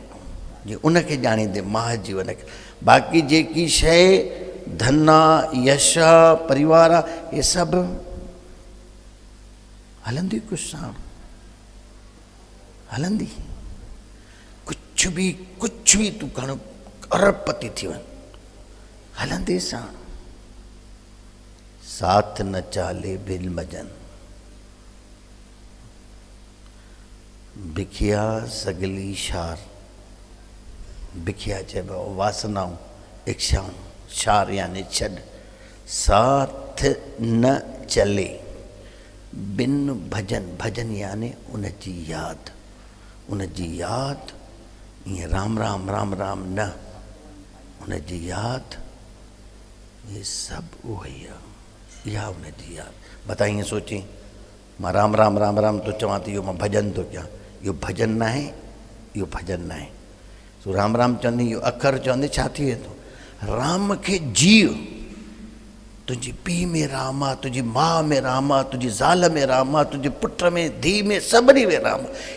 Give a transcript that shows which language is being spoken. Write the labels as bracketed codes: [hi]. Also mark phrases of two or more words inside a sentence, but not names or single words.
[sd] जे उनखे ॼाणींदे महाजीवन खे। बाक़ी जेकी शइ धन आहे, यश आहे, परिवार आहे, इहे सभु हलंदी कुझु साण, हलंदी कुझु बि तूं खण, अरबपति थी वञ, हलंदे साण। [pa] ਸਾਥ ਨ ਚਾਲੇ ਬਿਲ ਮਜਨ, ਬਿਖਿਆ ਸਗਲੀ ਸ਼ਾਰ। [sd] बिखिया चइबो वासनाऊं, इच्छाऊं, शार यानी छॾ। [pa] ਸਾਥ ਨ ਚਲੇ ਬਿਨ ਭਜਨ, [sd] भजन यानी उनजी यादि, उनजी यादि। ईअं राम राम राम राम न, उनजी यादि। ये सभु उहो ई आहे, इहा उनजी यादि। बता ईअं सोची मां राम राम राम राम थो चवां त इहो मां भॼन थो कयां, इहो भॼन न आहे, इहो भॼन न आहे। तूं राम राम चवंदी, इहो अखर चवंदे छा थी वेंदो? राम खे जीव। तुंहिंजी पीउ में राम आहे, तुंहिंजी माउ में राम आहे, तुंहिंजी ज़ाल में राम आहे, तुंहिंजे पुट में, धीउ में, सभिनी में राम आहे।